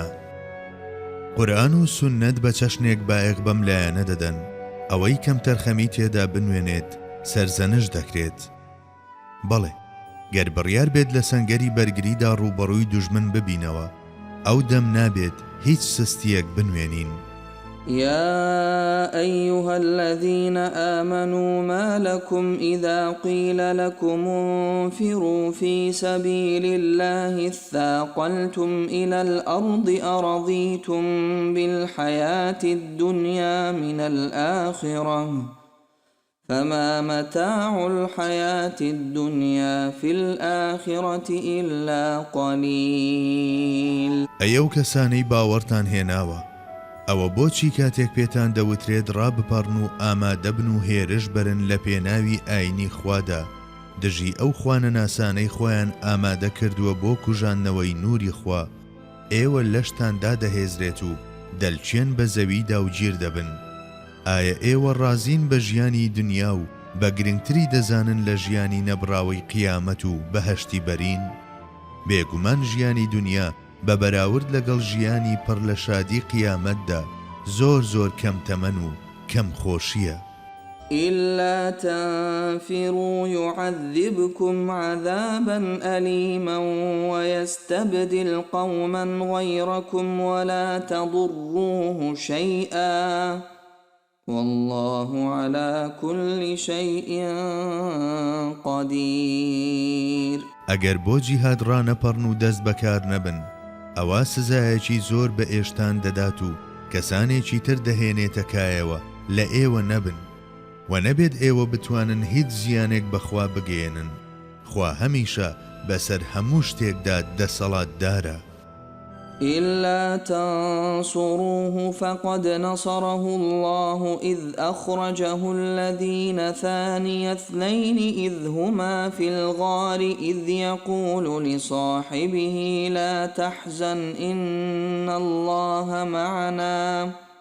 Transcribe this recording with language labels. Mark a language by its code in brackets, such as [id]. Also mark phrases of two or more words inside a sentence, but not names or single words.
[ckb] قورئان و سوننەت بە چەشنێک بایەق بەم لایەنە دەدەن، ئەوەی کەم تەرخەمی تێدا بنوێنێت سەرزەنش دەکرێت. بەڵێ گەر بڕیار بێت لە سەنگەری بەرگریدا ڕوبەڕووی دوژمن ببینەوە، ئەو دەم نابێت هیچ سستیەک بنوێنین. [ar] يا أيها الذين آمنوا ما لكم إذا قيل لكم انفروا في سبيل الله اثاقلتم إلى الأرض أرضيتم بالحياة الدنيا من الآخرة فما متاع الحياة الدنيا في الآخرة إلا قليل. [ckb] ئەو کەسانەی باوەڕتان هێناوە، ئەوە بۆچی کاتێک پێتان دەوترێت ڕابپەڕن و ئامادەبن و هێرش بەرن لە پێناوی ئاینی خوادا، دژی ئەو خوانە ناسانەی خۆیان ئامادە کردووە بۆ کوژاننەوەی نوری خوا، ئێوە لەشتاندا دەهێزرێت و دەلچێن بە زەویدا و گیر دەبن. ئایا ئێوە ڕازین بە ژیانی دنیا و بە گرنگتری دەزانن لە ژیانی نەبراوەی قیامەت و بەهەشتی بەرین؟ بێگومان ژیانی دنیا بە بەراورد لەگەڵ ژیانی پڕ لە شادی قیامەتدا زۆر زۆر کەم تەمەن و کەم خۆشیە. [ar] إلا تنفروا يعذبكم عذابا أليما ويستبدل قوما غيركم ولا تضروه شيئا والله على كل شيء قدير. [ckb] ئەگەر بۆ جیهاد ڕانەپەڕن و دەست بەکار نەبن، ئەوە سزایەکی زۆر بە ئێشتان دەدات و کەسانێکی تر دەهێنێتە کایەوە لە ئێوە نەبن، و نەبێت ئێوە بتوانن هیچ زیانێک بەخوا بگەێنن. خوا هەمیشە بەسەر هەموو شتێکدا دەسەڵاتدارە. [ar] إلا تنصروه فقد نصره الله إذ أخرجه الذين ثاني اثنين إذ هما في الغار إذ يقول لصاحبه لا تحزن إن الله معنا